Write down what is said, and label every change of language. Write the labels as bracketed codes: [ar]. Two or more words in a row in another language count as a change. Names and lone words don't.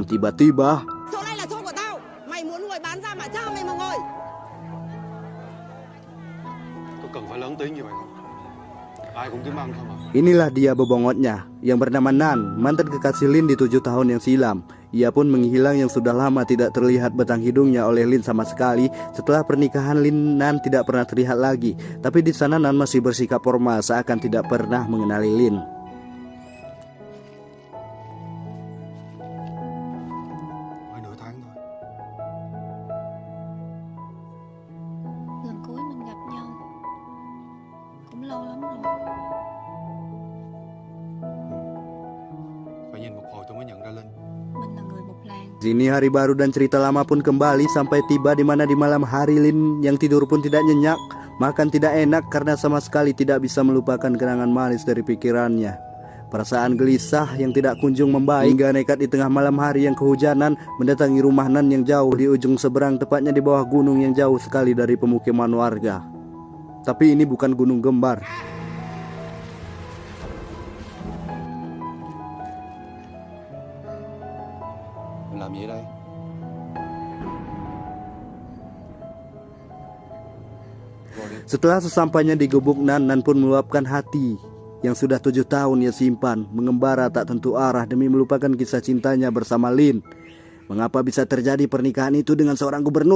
[id] Tiba-tiba inilah dia bebongotnya yang bernama Nan, mantan kekasih Lin di 7 tahun yang silam. Ia pun menghilang yang sudah lama tidak terlihat batang hidungnya oleh Lin sama sekali. Setelah pernikahan Lin, Nan tidak pernah terlihat lagi. Tapi di sana Nan masih bersikap formal seakan tidak pernah mengenali Lin. [vi] Lần cuối mình gặp nhau cũng lâu lắm rồi. phải nhìn một hồi tôi mới nhận ra Linh. Mình là người một làng. [id] Sini hari baru dan cerita lama pun kembali sampai tiba di mana di malam hari Lin yang tidur pun tidak nyenyak, makan tidak enak karena sama sekali tidak bisa melupakan kenangan manis dari pikirannya. Perasaan gelisah yang tidak kunjung membaik hingga nekat di tengah malam hari yang kehujanan mendatangi rumah Nan yang jauh di ujung seberang, tepatnya di bawah gunung yang jauh sekali dari pemukiman warga. Tapi ini bukan gunung Gembar. [vi] Làm gì ở đây? [id] Setelah sesampainya di gubuk Nan pun meluapkan hati yang sudah 7 tahun ia simpan, mengembara tak tentu arah demi melupakan kisah cintanya bersama Lin. Mengapa bisa terjadi pernikahan itu dengan seorang gubernur?